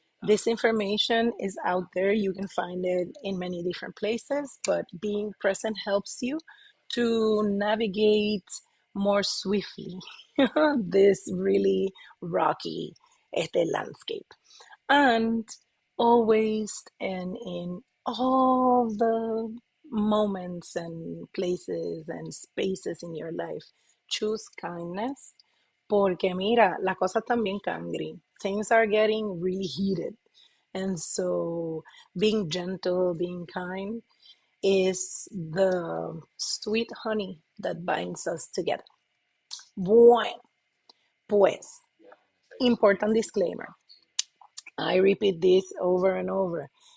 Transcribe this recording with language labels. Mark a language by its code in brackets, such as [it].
[en] This information is out there. You can find it in many different places, but being present helps you to navigate more swiftly this really rocky landscape. And always and in all the moments and places and spaces in your life, choose kindness. [es] Porque mira, la cosa también cangri. [en] Things are getting really heated. And so being gentle, being kind is the sweet honey that binds us together. [es] Bueno, pues, [en] important disclaimer. I repeat this over and over.